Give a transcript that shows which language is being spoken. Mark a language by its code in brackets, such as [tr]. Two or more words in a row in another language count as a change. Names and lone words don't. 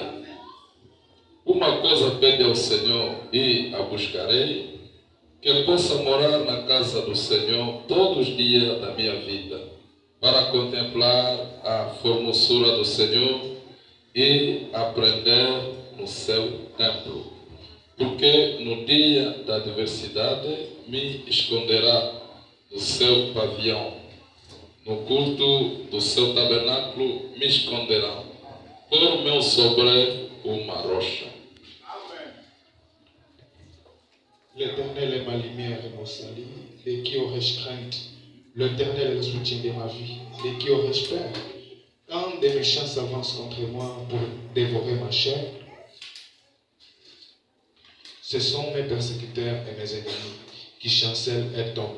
[pt] Uma coisa pede ao Senhor e a buscarei, que eu possa morar na casa do Senhor todos os dias da minha vida, para contemplar a formosura do Senhor e aprender no seu templo. Porque no dia da adversidade me esconderá no seu pavilhão, no culto do seu tabernáculo me esconderá, por meu sobre uma rocha. [fr] L'Éternel est ma lumière et mon salut. De qui aurais-je crainte? L'Éternel est le soutien de ma vie. De qui aurais-je peur? Quand des méchants s'avancent contre moi pour dévorer ma chair, ce sont mes persécuteurs et mes ennemis qui chancellent et tombent.